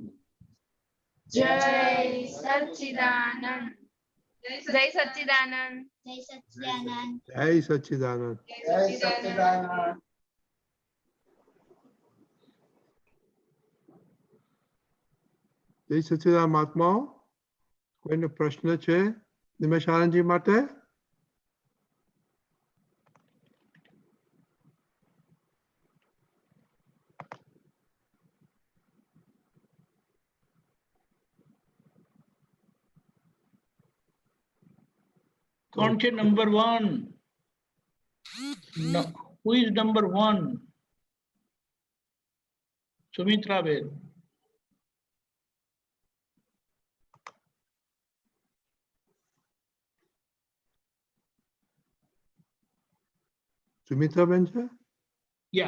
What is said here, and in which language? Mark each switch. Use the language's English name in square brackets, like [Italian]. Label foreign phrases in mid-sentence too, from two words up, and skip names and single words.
[Hindi] जय सच्चिदानंद। जय सच्चिदानंद। जय सच्चिदानंद। जय सच्चिदानंद। जय सच्चिदानंद। जय सच्चिदानंद महात्माओ, [Gujarati] कोઈને પ્રશ્ન છે નિમેશાનંદજી માટે? कौन છે નંબર 1? [English] Who is number 1? [Gujarati] સુમિત્રા બેન. સુમિત્રાબેન છે? [English] Yeah.